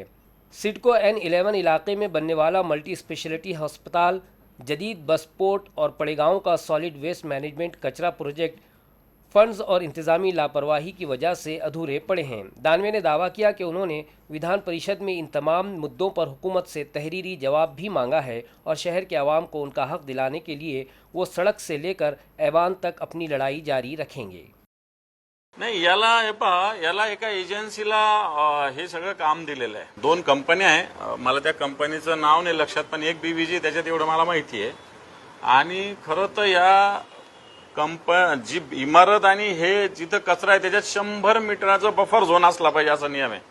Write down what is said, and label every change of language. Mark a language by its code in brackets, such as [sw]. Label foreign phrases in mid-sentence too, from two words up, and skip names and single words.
[ur] سڈکو N11 علاقے میں بننے والا [en] multi specialty [ur] ہسپتال، جدید [en] bus port [ur] اور پڑے گاؤں کا [en] solid waste management [ur] کچرا پروجیکٹ فنڈز اور انتظامی لاپرواہی کی وجہ سے ادھورے پڑے ہیں۔ دانوے نے دعویٰ کیا کہ انہوں نے ودھان پریشد میں ان تمام مدعوں پر حکومت سے تحریری جواب بھی مانگا ہے اور شہر کے عوام کو ان کا حق دلانے کے لیے وہ سڑک سے لے کر ایوان تک اپنی لڑائی جاری رکھیں گے۔ [mr] नाही, याला हे पहा, याला एका एजन्सीला हे सगळं काम दिलेलं आहे. 2 कंपन्या आहे, मला त्या कंपनीचं नाव नाही लक्षात, पण एक BVG त्याच्यात एवढं मला माहिती आहे. आणि खरं तर या जी इमारत आणि हे जिथं कचरा आहे त्याच्यात 100 मीटरचा [en] buffer zone [mr] असला पाहिजे असा नियम आहे.